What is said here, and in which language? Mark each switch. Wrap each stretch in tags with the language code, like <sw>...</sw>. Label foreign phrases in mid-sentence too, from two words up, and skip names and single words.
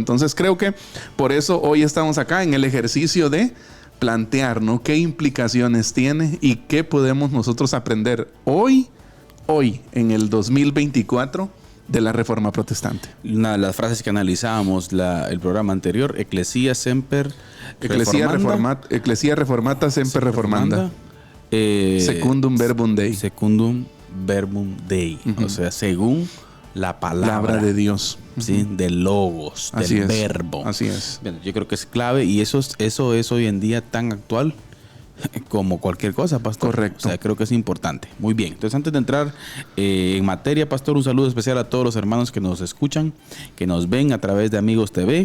<es>Entonces creo que por eso hoy estamos acá en el ejercicio de plantear, ¿no? ¿Qué implicaciones tiene y qué podemos nosotros aprender hoy, en el 2024, de la Reforma Protestante? Una de las frases que analizábamos el programa anterior,</es> <la>Ecclesia Semper Ecclesia Reformata Semper Reformanda. Secundum Verbum Dei. Secundum Verbum Dei.</la> <es>O sea, según la palabra de Dios. ¿Sí? Del logos, del verbo. Así es. Bueno, yo creo que es clave y eso es hoy en día tan actual como cualquier cosa, pastor. Correcto. O sea, creo que es importante. Muy bien. Entonces, antes de entrar en materia, pastor, un saludo especial a todos los hermanos que nos escuchan, que nos ven a través de Amigos TV.</es>